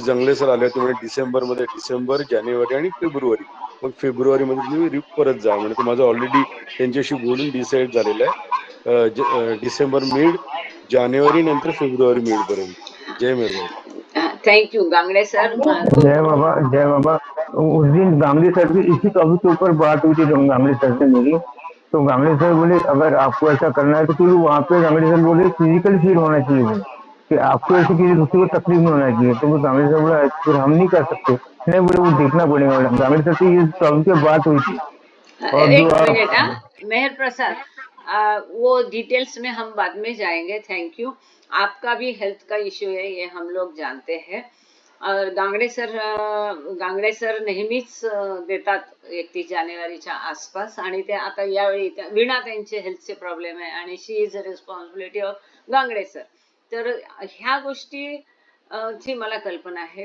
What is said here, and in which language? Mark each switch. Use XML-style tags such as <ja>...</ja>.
<mr>जंगले सर आले होते म्हणजे डिसेंबर, जानेवारी आणि फेब्रुवारी. मग फेब्रुवारी मध्ये तुम्ही परत जा म्हणजे माझं ऑलरेडी त्यांच्याशी बोलून डिसाईड झालेलं आहे. डिसेंबर मिड, जानेवारी नंतर फेब्रुवारी मिड पर्यंत. जय मेहरबाब. Thank you Gangde sir. जय बाबा, जय बाबा.</mr> <hi>उस दिन गांगड़े सर की इसी टॉपिक के ऊपर बात हुई थी गांगड़े सर से मेरी. तो गांगड़े सर बोले अगर आपको ऐसा करना है तो क्योंकि वहाँ पे गांगड़े सर बोले फिजिकल फील होना चाहिए, बोले कि आपको ऐसे किसी दूसरे को तकलीफ नहीं होना चाहिए. तो वो गांगड़े सर बोला फिर हम नहीं कर सकते. नहीं बोले वो देखना पड़ेगा. गांगड़े सर से इस टॉपिक पे बात हुई थी. और एक जो मिनट, मेहर प्रसाद, वो डिटेल्स में हम बाद में जाएंगे. Thank you. आपका भी हेल्थ का इश्यू है ये हम लोग जानते हैं.</hi> <mr>और गांगडे सर नेहमीच देतात 31 जानेवारीच्या आसपास, आणि ते आता यावेळी वीणा त्यांचे हेल्थचे प्रॉब्लेम आहे आणि</mr> <en>She is a responsibility of Gangde sir.</en> <mr>तर ह्या गोष्टी ची मला कल्पना आहे.</mr>